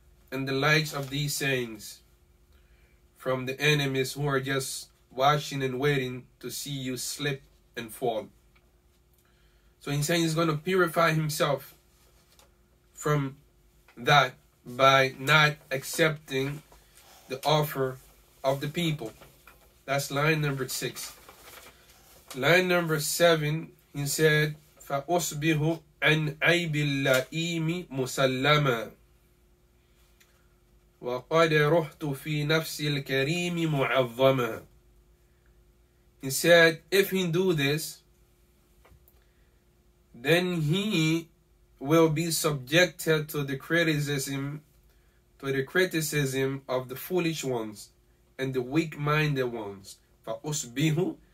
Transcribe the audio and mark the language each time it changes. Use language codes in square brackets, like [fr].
[en] And the likes of these sayings from the enemies who are just watching and waiting to see you slip and fall. So he's saying he's going to purify himself from that by not accepting the offer of the people. That's line number 6. Line number 7, he said, [ar] فَأُصْبِهُ عَنْ عَيْبِ اللَّئِيمِ مُسَلَّمًا وَقَدْ رُحْتُ فِي نَفْسِ الْكَرِيمِ مُعَظَّمًا. [en] He said, if he do this, then he will be subjected to the criticism of the foolish ones and the weak-minded ones. [ar] فَأُصْبِهُ.